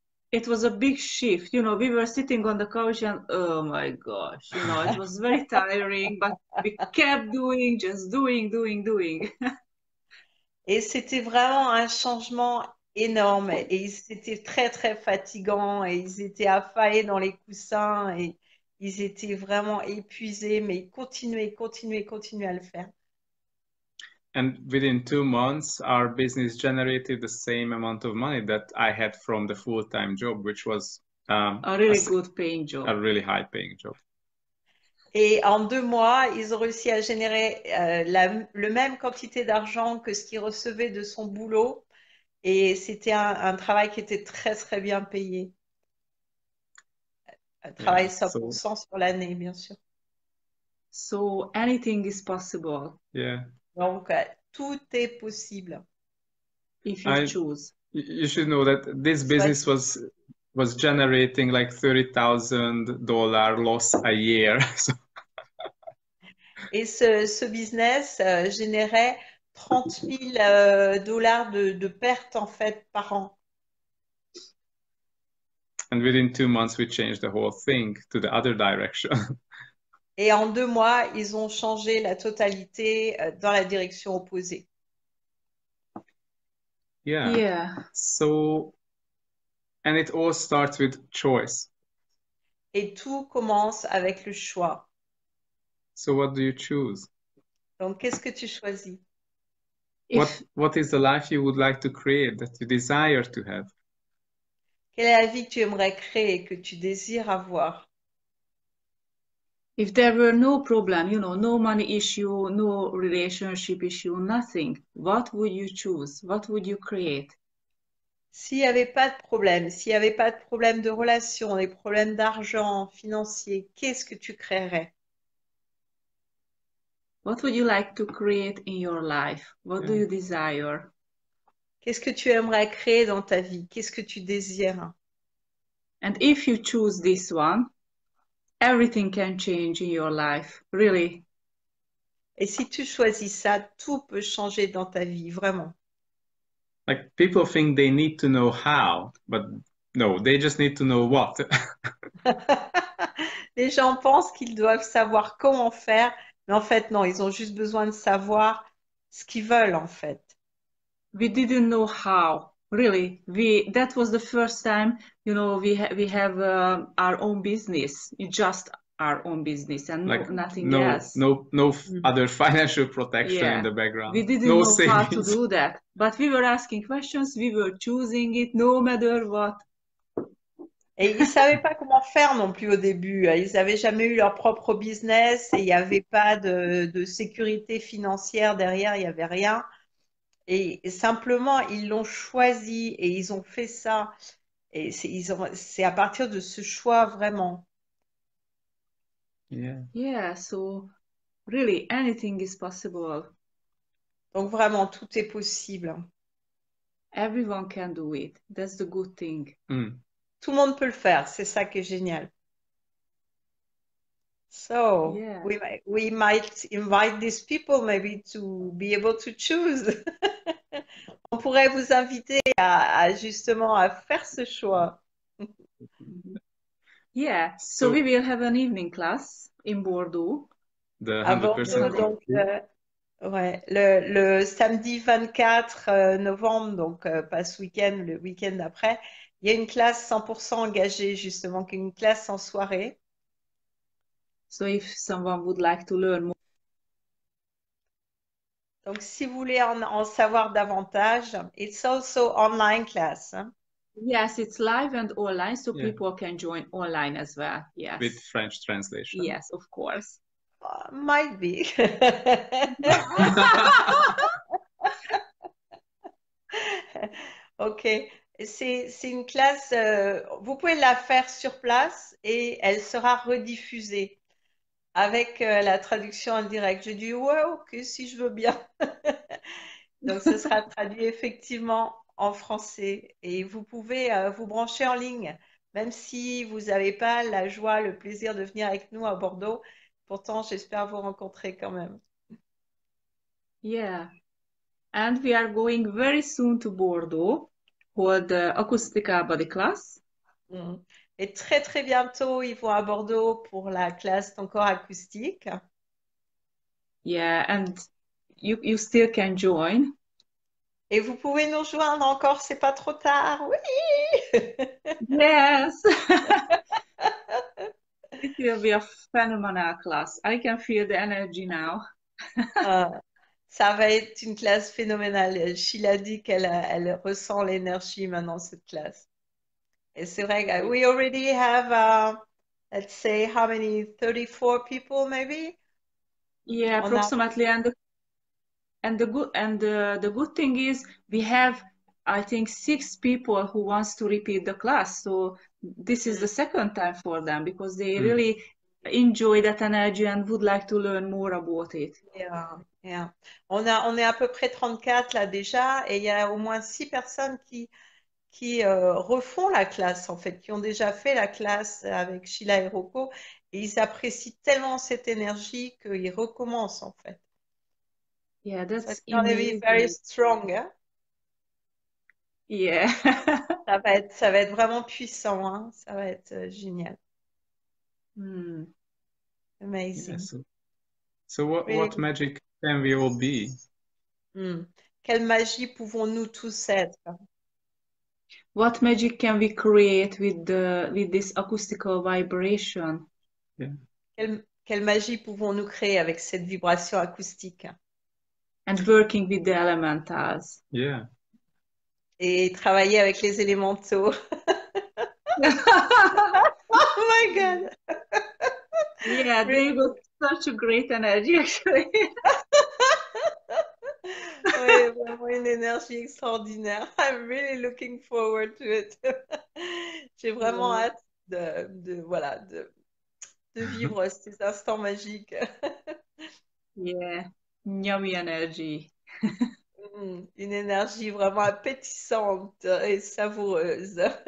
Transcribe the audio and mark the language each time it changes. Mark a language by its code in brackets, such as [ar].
[en] It was a big shift. You know, we were sitting on the couch and oh my gosh, you know, it was very tiring, but we kept doing, just doing. [fr] Et c'était vraiment un changement énorme. Et c'était très, très fatigant. Et ils étaient affalés dans les coussins. Et ils étaient vraiment épuisés. Mais ils continuaient à le faire. [en] And within 2 months, our business generated the same amount of money that I had from the full-time job, which was a really good paying job. A really high paying job. [fr] Et en 2 mois, ils ont réussi à générer le même quantité d'argent que ce qu'ils recevaient de son boulot. Et c'était un travail qui était très, très bien payé. Un travail 100% sur l'année, bien sûr. [en] So anything is possible. Yeah. [fr] Donc, tout est possible. [en] If you choose. You should know that this business was generating like $30,000 loss a year. [fr] Et ce business générait 30 000 dollars de pertes en fait par an. [en] And within 2 months, we changed the whole thing to the other direction. [fr] Et en 2 mois, ils ont changé la totalité dans la direction opposée. [en] Yeah. So, and it all starts with choice. [fr] Et tout commence avec le choix. [en] So what do you choose? [fr] Donc, qu'est-ce que tu choisis? [en] What is the life you would like to create, that you desire to have? [fr] Quelle est la vie que tu aimerais créer, que tu désires avoir? [en] If there were no problem, you know, no money issue, no relationship issue, nothing, what would you choose? What would you create? [fr] S'il n'y avait pas de problème, s'il n'y avait pas de problème de relation, des problèmes d'argent, financiers, qu'est-ce que tu créerais? [en] What would you like to create in your life? What do you desire? [fr] Qu'est-ce que tu aimerais créer dans ta vie? Qu'est-ce que tu désires? [en] And if you choose this one, everything can change in your life, really. [fr] Et si tu choisis ça, tout peut changer dans ta vie, vraiment. [en] Like people think they need to know how, but no, they just need to know what. [fr] Les gens pensent qu'ils doivent savoir comment faire, mais en fait, non, ils ont juste besoin de savoir ce qu'ils veulent, en fait. [en] We didn't know how, really. That was the first time, you know, we have our own business, just our own business and like nothing else. No other financial protection in the background. We didn't know how to do that, but we were asking questions, we were choosing it no matter what. [fr] Et ils ne savaient pas comment faire non plus au début. Ils n'avaient jamais eu leur propre business et il n'y avait pas de sécurité financière derrière, il n'y avait rien. Et simplement, ils l'ont choisi et ils ont fait ça. Et c'est à partir de ce choix vraiment. [en] Yeah, so really anything is possible. [fr] Donc vraiment, tout est possible. [en] Everyone can do it. That's the good thing. [fr] Tout le monde peut le faire, c'est ça qui est génial. [en] So Yeah. we might invite these people maybe to be able to choose. [fr] On pourrait vous inviter justement à faire ce choix. [en] Yeah. So we will have an evening class in Bordeaux. The [fr] À Bordeaux, 100% donc ouais, le samedi 24 novembre, donc pas ce week-end, le week-end d'après, il y a une classe 100% engagée, justement, une classe en soirée. [en] So if someone would like to learn more, [fr] Donc, si vous voulez en savoir davantage, [en] it's also online class. [fr] Hein. [en] yes, it's live and online, so Yeah. people can join online as well. Yes. with French translation. Yes, of course. Might be. Ok. [fr] C'est une classe, vous pouvez la faire sur place et elle sera rediffusée avec la traduction en direct. J'ai dit, ouais, ok, si je veux bien. Donc, ce sera traduit effectivement en français et vous pouvez vous brancher en ligne, même si vous n'avez pas la joie, le plaisir de venir avec nous à Bordeaux. Pourtant, j'espère vous rencontrer quand même. [en] Yeah. And we are going very soon to Bordeaux for the acoustical body class. Mm. [fr] Et très, très bientôt, ils vont à Bordeaux pour la classe Ton corps acoustique. [en] Yeah, and you still can join. [fr] Et vous pouvez nous rejoindre encore, c'est pas trop tard. Oui! [en] Yes. It will be a phenomenal class. I can feel the energy now. [fr] Ah, ça va être une classe phénoménale. Sheila dit elle ressent l'énergie maintenant, cette classe. Et c'est vrai que [en] we already have, let's say, how many? 34 people maybe? Yeah, [fr] On a [en] approximately. And the good thing is we have, I think, 6 people who wants to repeat the class. So this is the second time for them because they really enjoy that energy and would like to learn more about it. Yeah, yeah. [fr] On est à peu près 34 là déjà, et il y a au moins 6 personnes qui refont la classe, en fait, qui ont déjà fait la classe avec Sheila et Rocco, et ils apprécient tellement cette énergie qu'ils recommencent, en fait. [en] Yeah, So that's it's gonna be very amazing. strong, hein? Yeah. [fr] Ça va être vraiment puissant, hein? Ça va être génial. Hmm. [en] Amazing. Yeah, so what Really. magic can we all be? [fr] Quelle magie pouvons-nous tous être? [en] What magic can we create with this acoustical vibration? Yeah. [fr] Quelle magie pouvons-nous créer avec cette vibration acoustique? [en] And working with the elementals. Yeah. [fr] Et travailler avec les élémentaux. [en] Oh my God! Yeah, they Really? got such a great energy actually. [fr] Oui, vraiment une énergie extraordinaire. [en] I'm really looking forward to it. [fr] J'ai vraiment hâte voilà, de vivre ces instants magiques. [en] Yeah, yummy energy. [fr] Une énergie vraiment appétissante et savoureuse.